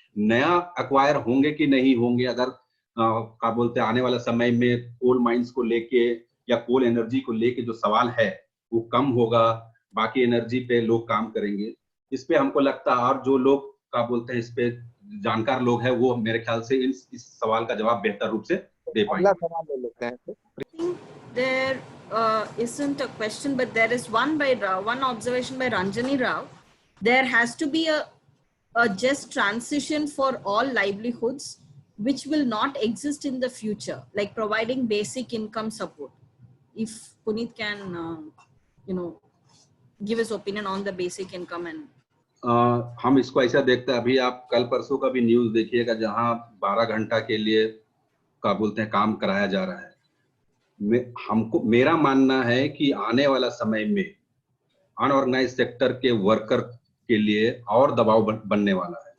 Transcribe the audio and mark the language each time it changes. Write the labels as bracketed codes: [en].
[hi] नया अक्वायर होंगे कि नहीं होंगे, अगर क्या बोलते हैं आने वाला समय में कोल माइंस को लेके या कोल एनर्जी को लेके जो सवाल है वो कम होगा, बाकी एनर्जी पे लोग काम करेंगे। इस पे हमको लगता है, और जो लोग का बोलते हैं इस पे जानकार लोग हैं, वो मेरे ख्याल से इस सवाल का जवाब बेहतर रूप से दे पाएंगे। अगला सवाल ले लेते हैं। [en] There isn't a question, but there is one observation by Ranjani Rao. There has to be a just transition for all livelihoods, which will not exist in the future, like providing basic income support. If Puneet can, give his opinion on the basic income and. [hi] हम इसको ऐसा देखते हैं, अभी आप कल परसों का भी न्यूज देखिएगा जहां 12 घंटा के लिए का बोलते हैं काम कराया जा रहा है। हमको मेरा मानना है कि आने वाला समय में अनऑर्गेनाइज सेक्टर के वर्कर के लिए और दबाव बनने वाला है।